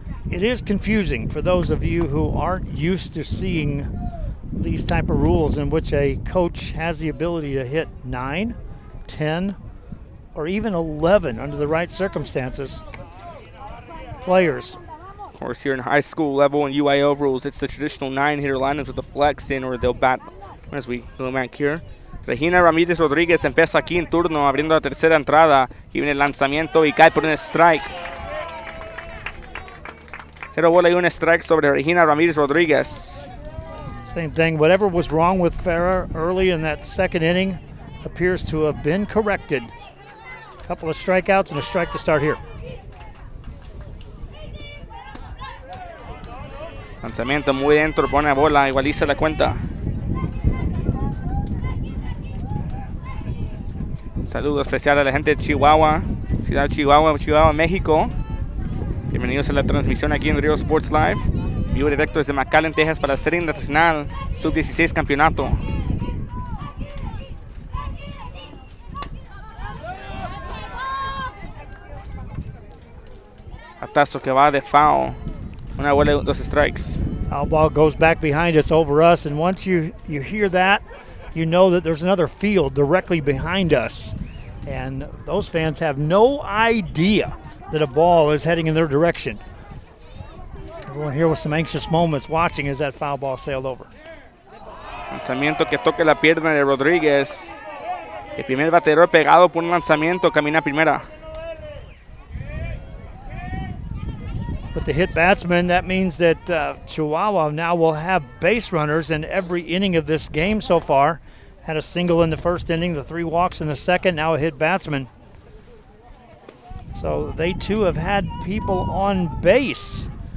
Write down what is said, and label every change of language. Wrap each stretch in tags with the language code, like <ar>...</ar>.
<en>It is confusing for those of you who aren't used to seeing these type of rules in which a coach has the ability to hit 9, 10, or even 11 under the right circumstances. Players. Of course, here in high school level and UIO rules, it's the traditional 9-hitter lineups with the flex in, or they'll bat as we go back here.</en> <es>Regina Ramírez Rodríguez empieza aquí en turno, abriendo la tercera entrada. Aquí viene el lanzamiento y cae por un strike. 0 bola y un strike sobre Regina Ramírez Rodríguez.</es> <en>Same thing. Whatever was wrong with Ferrer early in that second inning appears to have been corrected. Couple of strikeouts and a strike to start here.</en> <es>Lanzamiento muy dentro, pone a bola, igualiza la cuenta. Un saludo especial a la gente de Chihuahua, ciudad de Chihuahua, México. Bienvenidos a la transmisión aquí en Rio Sports Live. Vivo directo desde McAllen, Texas para la Serie Internacional Sub-16 Campeonato. Batazo que va de foul. Una bola, 2 strikes.</es> <en>Foul ball goes back behind us over us, and once you hear that, you know that there's another field directly behind us. And those fans have no idea that a ball is heading in their direction. Everyone here with some anxious moments watching as that foul ball sailed over.</en> <es>Lanzamiento que toca la pierna de Rodríguez. El primer bateador pegado por un lanzamiento, camina a primera.</es> <en>With the hit batsman, that means that Chihuahua now will have base runners in every inning of this game so far. Had a single in the first inning, the 3 walks in the second, now a hit batsman. So they too have had people on base.</en>